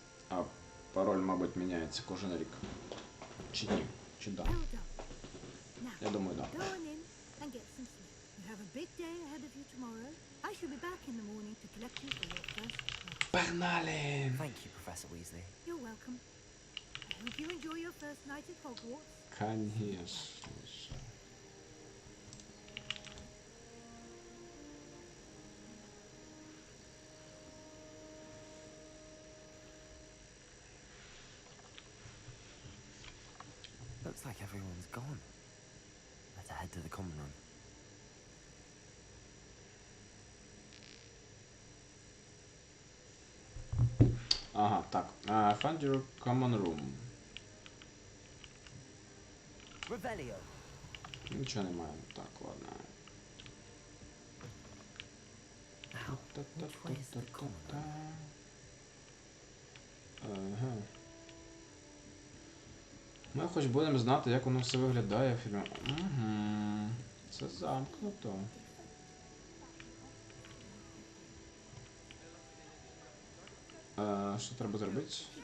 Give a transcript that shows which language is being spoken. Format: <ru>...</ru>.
<uk>А пароль, мабуть, міняється кожен рік. Чи ні? Чи да?</uk> <en>Well done. Now,</en> <uk>Я думаю, да.</uk> <en>go on in and get some sleep. You have a big day ahead of you tomorrow. I shall be back in the morning to collect you for your first class.</en> <uk>Погнали!</uk> <en>Thank you, Professor Weasley. You're welcome. I hope you enjoy your first night at Hogwarts.</en> <ru>Конечно.</ru> <en>Looks like everyone's gone. Better head to the common room.</en> <uk>Ага, так.</uk> <en>Find your common room. Revelio.</en> <uk>Нічого немає. Так, ладно.</uk> <en>Now, which way is the common room? Ага.</en> <uk>Ми хоч будемо знати, як воно все виглядає в фільмі. Угу. Це замкнуто. Що треба зробити?</uk>